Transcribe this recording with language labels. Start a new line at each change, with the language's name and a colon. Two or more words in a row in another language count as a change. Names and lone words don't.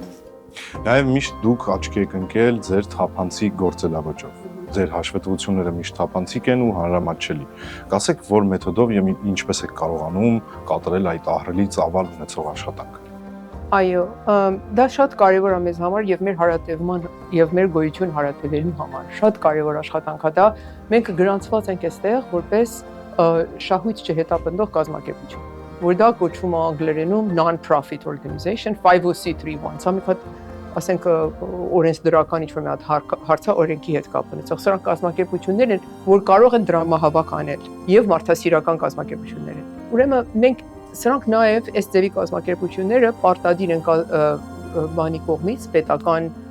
Armenian: Նաև միշտ դուք աչքի եք ընկել ձեր թափանցիկ գործելավճով։ Ձեր հաշվետվությունները միշտ թափանցիկ են ու հանրամատչելի։ Կասեք, որ մեթոդով եւ ինչպես եք կարողանում կատարել այդ ահռելի ծավալ ունեցող աշխատանքը։ Այո, դա շատ կարևոր է մեզ համար եւ մեր հարատևման եւ մեր գոյություն հարատևելու համար։ Շատ կարևոր աշխատանք է դա։ Մենք գրանցված ենք այստեղ որպես շահույթ չհետապնդող կազմակերպություն, որ դա կոչվում է անգլերենում
English: non-profit organization
Armenian: 503(1)։ Սա մի հատ ասենք օրենսդրական ինչ-որ մի հատ հարցա օրենքի հետ կապ ունեցող։ Սրանք կազմակերպություններ են, որ կարող են դրամահավաք անել եւ մարդասիրական կազմակերպություններ են։ Ուրեմն մենք սրանք նաեւ այս ձևի կազմակերպությունները պարտադիր են բանի կողմից, պետական